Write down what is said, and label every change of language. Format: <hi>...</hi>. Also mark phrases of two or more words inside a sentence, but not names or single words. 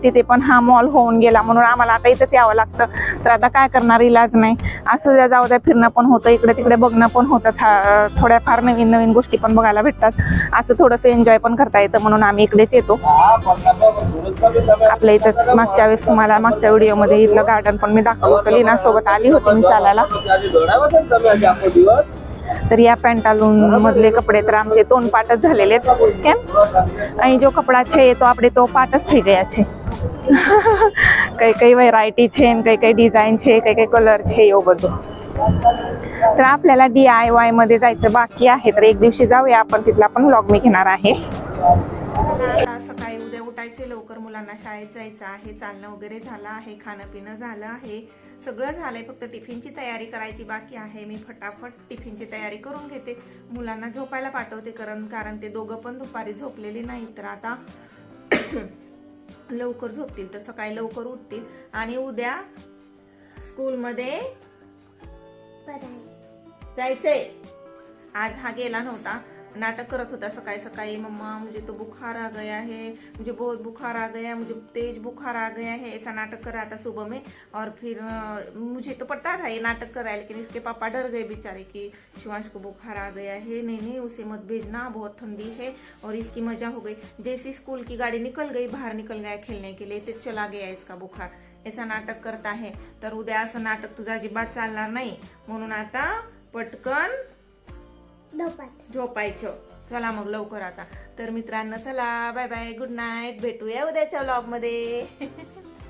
<mr>तिथे पण हा मॉल होऊन गेला म्हणून आम्हाला आता इथेच यावं लागतं तर आता काय करणार इलाज नाही असं द्या जाऊ द्या फिरणं पण होतं इकडे तिकडे बघणं पण होतं थोड्याफार नवीन नवीन गोष्टी पण बघायला भेटतात असं थोडंसं एन्जॉय पण करता येतं म्हणून आम्ही इकडेच येतो आपल्या इथं मागच्या वेळेस तुम्हाला मागच्या व्हिडिओमध्ये इथलं गार्डन पण मी दाखवलं होतं लीना सोबत आली होती मी चालायला तर या पेंटालून मधले कपड़े तर आमचे तोंडपाटच झालेले आहेत</mr> <gu>કેમ અહીં જો કપડા છે તો આપણે તો પાટ જ થઈ ગયા છે કઈ કઈ વેરાયટી છે અને કઈ કઈ ડિઝાઇન છે કઈ કઈ કલર છે એવું બધું</gu> <mr>तर आपल्याला DIY मध्ये जायचं बाकी आहे तर एक दिवशी जाऊया आपण तिथला पण व्लॉग मी घेणार आहे सकाळी उद्या उठायचे लवकर मुलांना शाळेत जायचं आहे चालणं वगैरे झालं आहे खाणं पिणं झालं आहे सगळं झालंय फक्त टिफिनची तयारी करायची बाकी आहे मी फटाफट टिफिनची तयारी करून घेते मुलांना झोपायला पाठवते कारण ते दोघं पण दुपारी झोपलेले नाहीत तर आता लवकर झोपतील तर सकाळी लवकर उठतील आणि उद्या स्कूलमध्ये जायचंय आज हा गेला नव्हता नाटक करत होता सकाळी सकाळी</mr> <hi>मम्मा मुझे तो बुखार आ गया है मुझे बहुत बुखार आ गया मुझे तेज बुखार आ गया है ऐसा नाटक कर रहा था सुबह में और फिर मुझे तो पता था ये नाटक कर रहा है लेकिन इसके पापा डर गए बेचारे कि शिवांश को बुखार आ गया है नहीं नहीं उसे मत भेजना बहुत ठंडी है और इसकी मजा हो गई जैसी स्कूल की गाड़ी निकल गई बाहर निकल गया खेलने के लिए तो चला गया इसका बुखार ऐसा नाटक करता है</hi> <mr>तर उद्या असं नाटक तुझा अजिबात चालणार नाही म्हणून आता पटकन झोपायचं चला मग लवकर आता तर मित्रांनो चला बाय बाय गुड नाईट भेटूया उद्याच्या व्लॉग मध्ये</mr>